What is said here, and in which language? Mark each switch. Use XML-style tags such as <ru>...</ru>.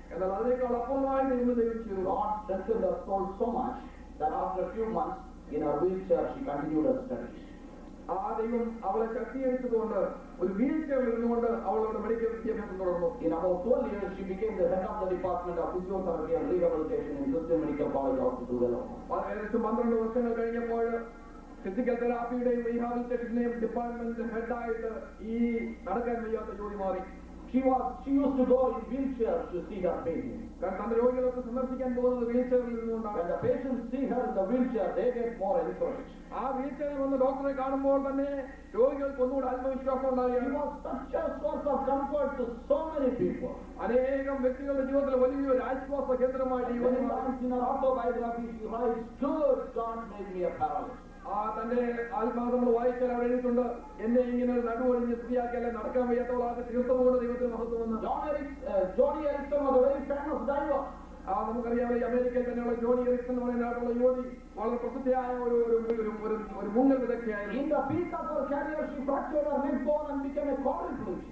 <ml>എന്നാൽ അതിനേക്കാൾ അപ്പുറമായി ദൈവം ചെയ്തു.</ml> <en>God strengthened her soul so much that after a few months in her wheelchair she continued her studies.</en> <ml>ആ ദൈവം അവളെ ശക്തീകരിച്ചതുകൊണ്ട് ഒരു വീൽ ചെയറിൽ ഇരുന്നുകൊണ്ട് അവളുടെ മെഡിക്കൽ വിദ്യാഭ്യാസം തുടർന്നു.</ml> <en>In about 12 years, she became the head of the department of physiotherapy and rehabilitation in Christian Medical College Hospital, Vellore.</en> <ml>ഏകദേശം 12 വർഷങ്ങൾ കഴിഞ്ഞപ്പോൾ ഫിസിക്കൽ തെറാപ്പിയുടെയും റീഹാബിലിറ്റേഷന്റെയും ഡിപ്പാർട്ട്മെന്റ് ഹെഡായിട്ട് ഈ നടക്കാൻ വയ്യാത്ത യുവതി മാറി.</ml> <en>She used to go in wheelchair to see her patients.</en> <ml>കാരണം തന്റെ രോഗികളൊക്കെ സന്ദർശിക്കാൻ പോകുന്നത് വീൽചെയറിൽ ഇരുന്നുകൊണ്ടാണ്.</ml> <en>When the patients see her in the wheelchair, they get more encouraged.</en> <ml>ആ വീൽചെയറിൽ വന്ന ഡോക്ടറെ കാണുമ്പോൾ തന്നെ രോഗികൾക്ക് ഒന്നുകൂടെ ആത്മവിശ്വാസം</ml> <en>She</en> <ml>ഉണ്ടാവുകയാണ്.</ml> <en>was such a source of comfort to so many people.</en> <ml>അനേകം വ്യക്തികളുടെ ജീവിതത്തിൽ വലിയൊരു ആശ്വാസ കേന്ദ്രമായിട്ട് യുവതി</ml> <en>Many</en> <ml>മാറി.</ml> <en>times in her autobiography, she writes, "Good God made me a paralytic."</en> <ml>തന്റെ ആത്മാവ് നമ്മൾ വായിച്ചാൽ അവിടെ എഴുതിയിട്ടുണ്ട്, എന്നെ ഇങ്ങനെ ഒരു നടുവൊഴിഞ്ഞ് സ്ത്രീയാക്കിയാലേ നടക്കാൻ വയ്യാത്തവളാക്കി തീർത്തുകൊണ്ട് ദൈവത്തിന് മഹത്വമെന്ന്.</ml> <en>Johnny Erickson was a very famous diver.</en> <ml>നമുക്കറിയാമല്ലോ ഈ അമേരിക്കയിൽ തന്നെയുള്ള ജോണി എറിക്സൺ എന്ന് പറയുന്ന ആളുള്ള യുവതി വളരെ പ്രസിദ്ധയായ ഒരു മുങ്ങൽ വിദഗ്ധയായിരുന്നു.</ml> <en>In the peak of her career, she fractured her neck bone and became a quadriplegic.</en>